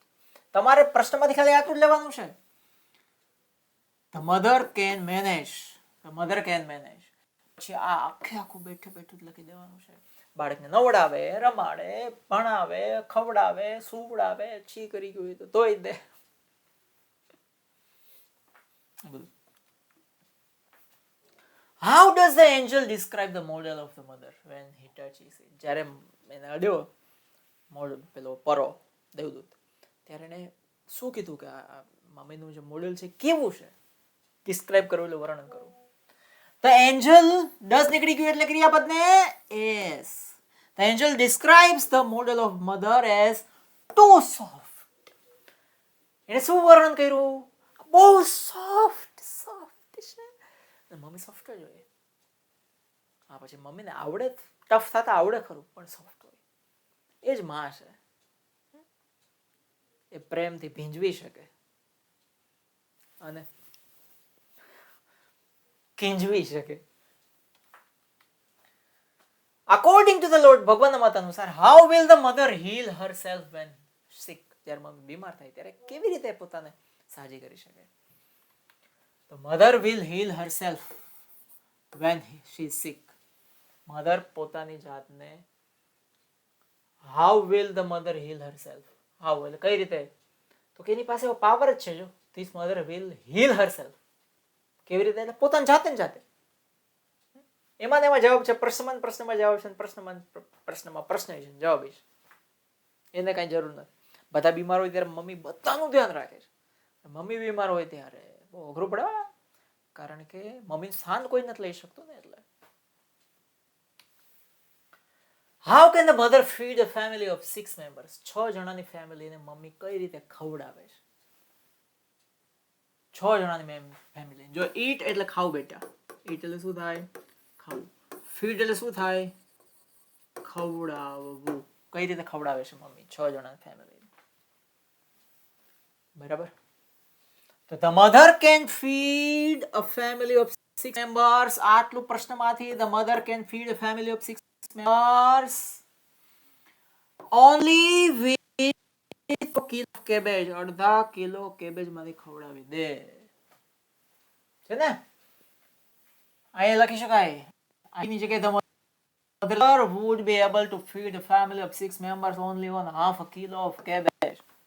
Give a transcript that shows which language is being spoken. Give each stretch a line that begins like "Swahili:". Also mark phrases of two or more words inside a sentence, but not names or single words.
Gujarati: તમારે પ્રશ્નમાંથી ખાલી આટલું જ લેવાનું છે.
English: The mother can manage.
Gujarati: પછી આ આખું બેઠું જ લખી દેવાનું છે. બાળકને નવડાવે, રમાડે, ભણાવે, ખવડાવે, સુવડાવે, છી કરી ગયું તો ધોઈ દે.
English: How does the angel describe the model of the mother when he touches it?
Gujarati: જ્યારે એને અડ્યો પેલો પરો દેવદૂત, ત્યારે એને શું કીધું કે આ મમ્મીનું જે મોડેલ છે કેવું છે? ડિસ્ક્રાઇબ કરવું એટલે વર્ણન કરવું.
English: The angel does
Gujarati: નીકળી ગયું એટલે ક્રિયાપદને is.
English: The angel describes the model of mother as too soft.
Gujarati: એને શું વર્ણન કર્યું? બહુ સોફ્ટ છે. મમ્મી સોફ્ટ જ હોય. હા, પછી મમ્મીને આવડે, ટફ થતા આવડે ખરું, પણ સોફ્ટ હોય. એ જ માં છે. એ પ્રેમથી ભીંજવી શકે અને ખીંજવી શકે.
English: According to the Lord,
Gujarati: ભગવાનના મત અનુસાર,
English: how will the mother heal herself when sick?
Gujarati: જ્યારે મમ્મી બીમાર થાય ત્યારે કેવી રીતે પોતાને સાજી કરી શકે?
English: The mother will heal herself when she is sick.
Gujarati: મધર પોતાની જાતને,
English: how will the mother heal herself?
Gujarati: how એટલે કઈ રીતે? તો કે એની પાસે એવો પાવર જ છે.
English: જો this mother will heal herself.
Gujarati: કેવી રીતે? એટલે પોતાની જાતે. એમાં જવાબ છે. પ્રશ્નમાં જવાબ છે, પ્રશ્નમાં પ્રશ્ન છે, જવાબ છે. એને કઈ જરૂર નથી. બધા બીમાર હોય ત્યારે મમ્મી બધાનું ધ્યાન રાખે છે. મમ્મી બીમાર હોય ત્યારે બહુ અઘરું પડે, કારણ કે મમ્મી સ્થાન કોઈ નથી લઈ શકતું ને.
English: એટલે how can the mother feed a family of 6 members?
Gujarati: 6 જણાની ફેમિલીને મમ્મી કઈ રીતે ખવડાવે છે? 6 જણાની ફેમિલી. જો eat એટલે ખાવ બેટા. eat એટલે શું થાય? ખાવું. feed એટલે શું થાય? ખવડાવવું. કઈ રીતે ખવડાવે છે મમ્મી 6 જણાની ફેમિલી? બરાબર.
English: તો the mother can feed a family of 6 members.
Gujarati: આટલું પ્રશ્નમાંથી
English: the mother can feed a family of 6 members only with cabbage.
Gujarati: અડધા કિલો કેબેજ માંથી ખવડાવી દે છે ને. અહીંયા લખી શકાય, આની જગ્યાએ
English: the mother would be able to feed a family of 6 members only on half a kilo of cabbage.